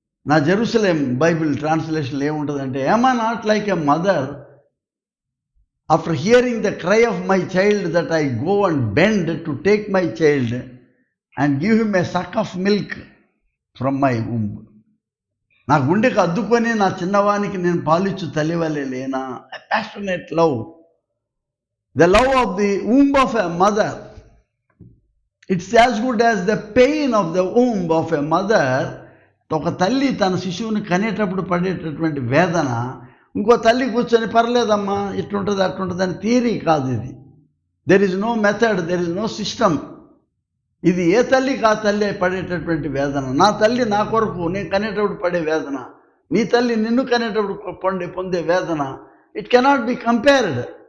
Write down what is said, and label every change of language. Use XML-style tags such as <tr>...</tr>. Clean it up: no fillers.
<te>నా Jerusalem Bible ట్రాన్స్లేషన్లో ఏముంటుందంటే,</te> <en>am I not like a mother after hearing the cry of my child that I go and bend to take my child and give him a suck of milk from my womb.</en> <te>నా గుండెకి అద్దుకొని నా చిన్నవానికి నేను పాలిచ్చు తల్లివలే లేనా?</te> <en>A passionate love, the love of the womb of a mother. It's as good as the pain of the womb of a mother.</en> <te>ఒక తల్లి తన శిశువుని కనేటప్పుడు పడేటటువంటి వేదన ఇంకో తల్లి కూర్చొని పర్లేదమ్మా ఇట్లుంటుంది అట్లుంటుంది అని థియరీ కాదు ఇది.</te> <en>There is no method, there is no system.</en> <te>ఇది ఏ తల్లికి ఆ తల్లి పడేటటువంటి వేదన. నా తల్లి నా కొరకు నేను కనేటప్పుడు పడే వేదన, నీ తల్లి నిన్ను కనేటప్పుడు పొందే వేదన,</te> <en>It cannot be compared.</en>